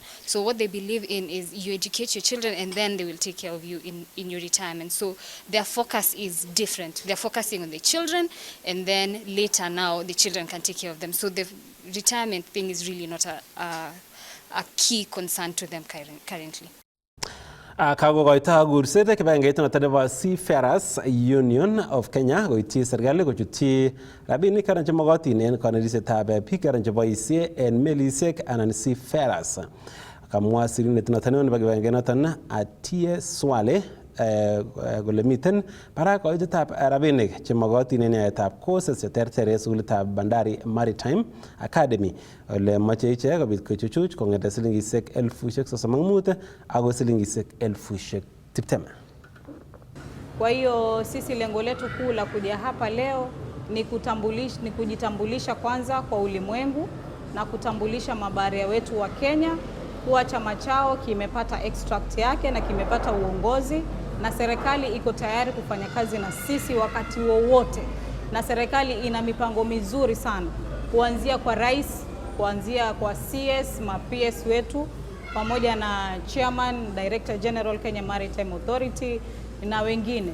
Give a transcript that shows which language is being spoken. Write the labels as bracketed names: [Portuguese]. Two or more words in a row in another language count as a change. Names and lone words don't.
[English] So what they believe in is you educate your children and then they will take care of you in your retirement. So their focus is different. They're focusing on the children, and then later now the children can take care of them. So the retirement thing is really not a key concern to them currently. [Kalenjin] Kagogoita gursete kibangeit noton nebo Seafarers Union of Kenya koityi serikali kochutyi rabinik karan chemokotin en konetishetab biik karan cheboisie en melisiek anan seafarers. Kamwa sirindet noton nebo kibangeit noton Atie Swale kole miten barak koitetab rabinik chemokotin en yaetab courses cheterter en sukulitab Bandari Maritime Academy ole moche ichek kobit kochuchuch kong'ete silingisiek 35,000 ako silingisiek 20,000. [Swahili] Kwa hiyo sisi lengo letu kuu la kuja hapa leo ni kujitambulisha kwanza kwa ulimwengu na kutambulisha mabaharia wetu wa Kenya kuwa chama chao kimepata extract yake na kimepata uongozi, na serikali iko tayari kufanya kazi na sisi wakati wowote, na serikali ina mipango mizuri sana kuanzia kwa rais, kuanzia kwa CS, ma-PS wetu pamoja na [English] Chairman, Director General [Swahili] Kenya Maritime Authority na wengine.